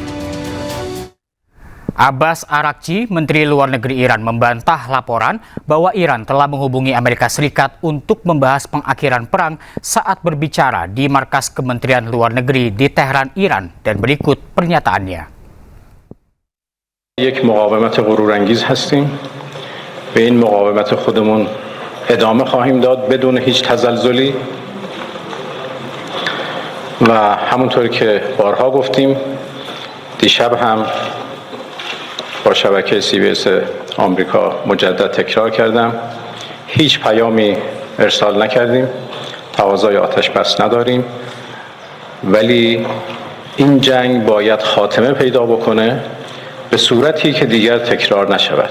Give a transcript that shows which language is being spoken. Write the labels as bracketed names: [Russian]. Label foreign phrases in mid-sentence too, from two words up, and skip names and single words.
[Indonesian] Abbas Araghchi, Menteri Luar Negeri Iran, membantah laporan bahwa Iran telah menghubungi Amerika Serikat untuk membahas pengakhiran perang saat berbicara di markas Kementerian Luar Negeri di Tehran, Iran, dan berikut pernyataannya. [Persian] یک مقاومت غرورانگیز هستیم. به این مقاومت خودمون ادامه خواهیم داد بدون هیچ تزلزلی و همونطور که بارها گفتیم دیشب هم با شبکه CBS آمریکا مجدد تکرار کردم هیچ پیامی ارسال نکردیم، تقاضای آتش بس نداریم، ولی این جنگ باید خاتمه پیدا بکنه به صورتی که دیگر تکرار نشود.